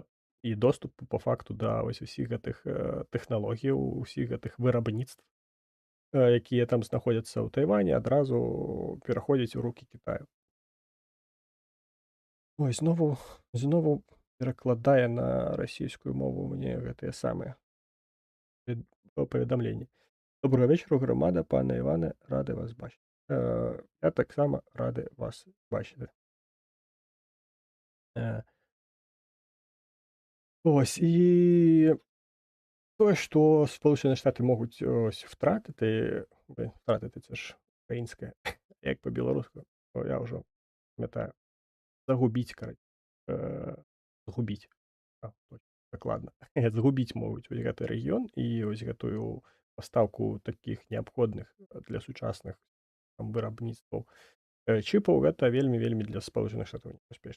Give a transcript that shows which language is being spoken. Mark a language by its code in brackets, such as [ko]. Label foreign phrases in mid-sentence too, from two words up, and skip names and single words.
[be] І доступ па факту да вось усіх гэтых тэхналогіяў, усіх гэтых вырабніцтв, якія там знаходзяцца ў Тайвані, адразу пераходзяць у рукі Кітаю. Ой, знову перакладае на расійскую мову мне гэтыя самыя паведамленні. [uk] Доброго вечора, громада, пане Іване, радий вас бачити. Я так само радий вас бачити. Е, Ось і [be] Тое, што [uk] Сполучені Штаты могуць ось втратити, втратити це ж українське, як по-білоруську, [be] то я ўжо памятаю. Загубіць, згубіць. Точно, дакладна. Згубіць могуць вось гэты рэгіён і вось гэтую пастаўку такіх неабходных для сучасных там вырабніцтваў чыпаў гэта вельмі вельмі для спалучаных штатаў небяспечна.